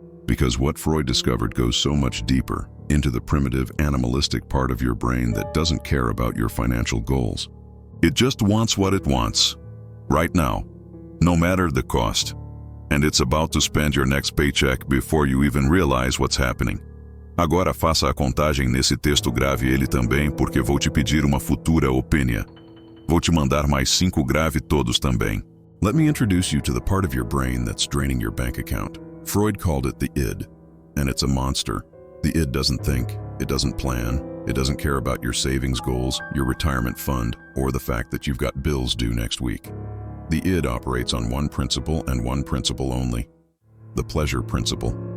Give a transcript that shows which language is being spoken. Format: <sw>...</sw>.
<en>Because what Freud discovered goes so much deeper into the primitive, animalistic part of your brain that doesn't care about your financial goals. It just wants what it wants, right now, no matter the cost. And it's about to spend your next paycheck before you even realize what's happening.</en> <pt>Agora faça a contagem nesse texto, grave ele também, porque vou te pedir uma futura opinião. Vou te mandar mais 5, grave todos também.</pt> <en>Let me introduce you to the part of your brain that's draining your bank account. Freud called it the id, and it's a monster. The id doesn't think, it doesn't plan, it doesn't care about your savings goals, your retirement fund, or the fact that you've got bills due next week. The id operates on one principle and one principle only, the pleasure principle.</en>